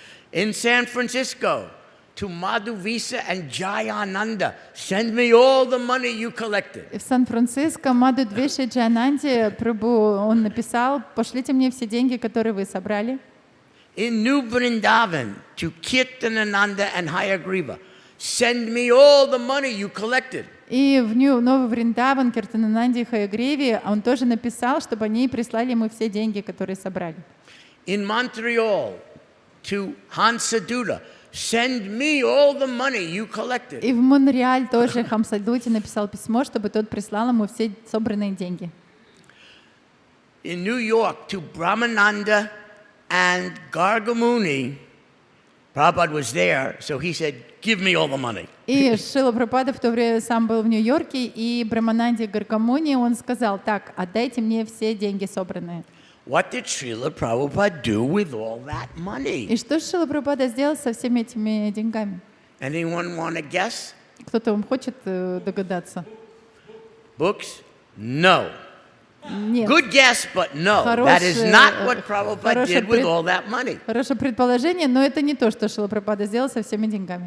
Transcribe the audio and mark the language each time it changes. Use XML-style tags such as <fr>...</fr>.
<en>In San Francisco, to Madhu Visa and Jayananda, send me all the money you collected.</en> <ru>И в Сан-Франциско Маду Двеши Джананди Прабху он написал: пошлите мне все деньги, которые вы собрали.</ru> <en>In New Vrindavan, to Kirtanananda and Hayagriva, send me all the money you collected.</en> <ru>И в Новый Вриндаван, Киртанананде и Хаягриве он тоже написал, чтобы они прислали ему все деньги, которые собрали.</ru> <en>In Montreal, to Hansaduta, send me all the money you collected.</en> <ru>И в Монреаль тоже Хамсадути написал письмо, чтобы тот прислал ему все собранные деньги.</ru> <en>In New York, to Brahmananda and Gargamuni, Prabhupada was there, so he said, give me all the money.</en> <ru>И Шрила Прабхупада в то время сам был в Нью-Йорке, и Брамананде Гаргамуни он сказал: так, отдайте мне все деньги собранные.</ru> <en>What did Srila Prabhupada do with all that money?</en> <ru>И что Шрила Прабхупада сделал со всеми этими деньгами?</ru> <en>Anyone want to guess?</en> <ru>Кто-то вам хочет догадаться?</ru> <en>Books? No.</en> <ru>Нет.</ru> <en>Good guess, but no. That is not what Prabhupada did with all that money.</en> <ru>Хорошее предположение, но это не то, что Шрила Прабхупада сделал со всеми деньгами.</ru>